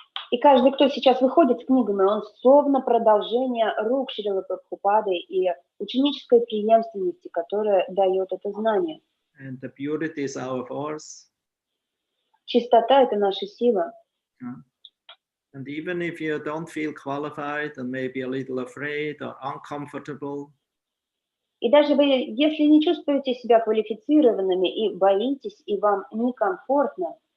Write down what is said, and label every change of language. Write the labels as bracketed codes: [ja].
[ru] И каждый, кто сейчас выходит с книгами, он словно продолжение рук Шрилы Прабхупады и ученической преемственности, которая дает это знание. [en] And the purity is our force. [ru] Чистота — это наша сила. [en] And even if you don't feel qualified and maybe a little afraid or uncomfortable, [ru] И даже вы, если не чувствуете себя квалифицированными и боитесь, и вам некомфортно,